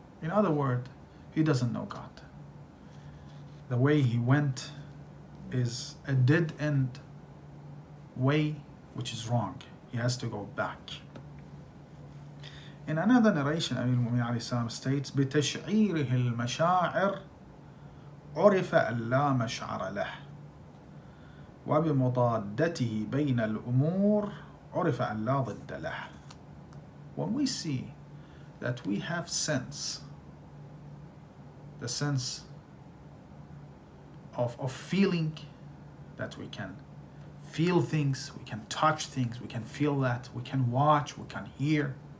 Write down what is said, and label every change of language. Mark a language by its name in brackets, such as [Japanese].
[English] In other words, he doesn't know God. The way he went is a dead-end way, which is wrong. He has to go back. In another narration, Amir al-Mu'minin alayhi salam states, [Arabic] بِتَشْعِيرِهِ الْمَشَاعِرِ عُرِفَ أَنْ لَا مَشْعَرَ لَهُ وَبِمُضَادَّتِهِ بَيْنَ الْأُمُورِ عُرِفَ أَنْ لَا ضِدَّ لَهُ. [English] When we see that we have sense, the sense of feeling, that we can feel things, we can touch things, we can feel that, we can watch, we can hear.